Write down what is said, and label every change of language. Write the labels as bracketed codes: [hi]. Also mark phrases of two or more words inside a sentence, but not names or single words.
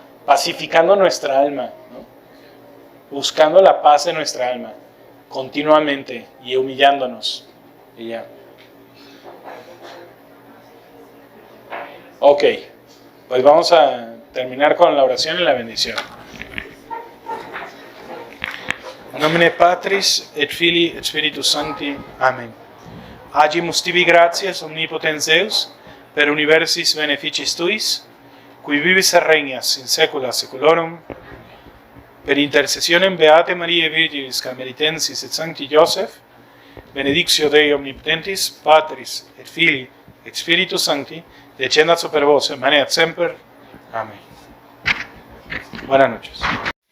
[es] Pacificando nuestra alma, ¿no? Buscando la paz de nuestra alma continuamente y humillándonos. Y ya. Ok, pues vamos a terminar con la oración y la bendición. [la] In nomine Patris et Filii et Spiritus Sancti. Amen. Agimus tibi gratias omnipotens Deus, per universis beneficis tuis, qui vivis et regnas in saecula saeculorum, per intercessionem Beate Mariae Virginis Carmelitensis et Sancti Joseph, benedictio Dei omnipotentis, Patris et Filii et Spiritus Sancti, descendat super vos et maneat semper. [es] Amén. Buenas noches.